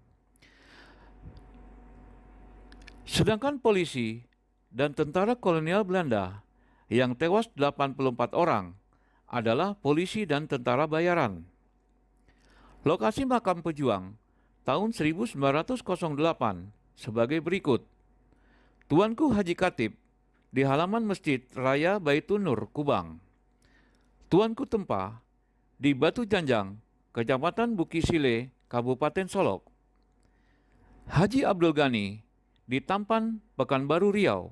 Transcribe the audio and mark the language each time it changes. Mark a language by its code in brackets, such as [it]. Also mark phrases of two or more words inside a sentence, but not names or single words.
[id] Sedangkan polisi dan tentara kolonial Belanda yang tewas 84 orang adalah polisi dan tentara bayaran. Lokasi makam pejuang tahun 1908 sebagai berikut. Tuanku Haji Katip di halaman Masjid Raya Baitun Nur, Kubang. Tuanku Tempa di Batu Janjang, Kecamatan Bukisile, Kabupaten Solok. Haji Abdul Ghani di Tampan, Pekanbaru, Riau.